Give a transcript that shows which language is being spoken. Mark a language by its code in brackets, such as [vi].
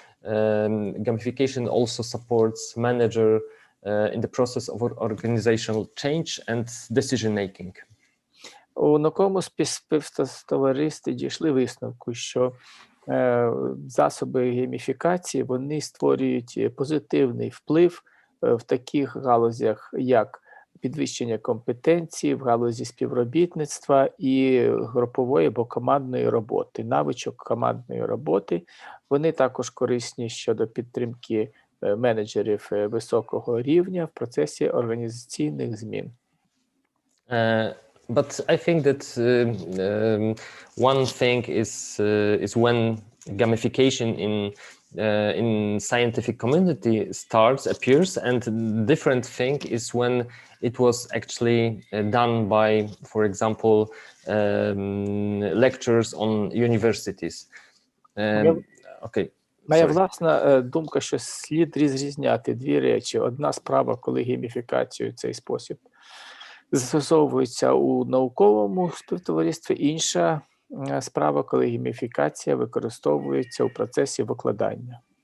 [en] Gamification also supports manager in the process of organizational change and decision making. [uk] У науковому співтоваристві дійшли висновку, що засоби гейміфікації, вони створюють позитивний вплив в таких галузях, як підвищення компетенцій, в галузі співробітництва і групової або командної роботи, навичок командної роботи. Вони також корисні щодо підтримки менеджерів високого рівня в процесі організаційних змін. [en] But I think that one thing is when gamification in scientific community appears, and different thing is when it was actually done by, for example, lectures on universities. Okay. [uk] Моя власна думка, що слід розрізняти дві речі. Одна справа, коли гейміфікацію цей спосіб застосовується у науковому співтоваристві, інша справа, коли гейміфікація використовується у процесі викладання.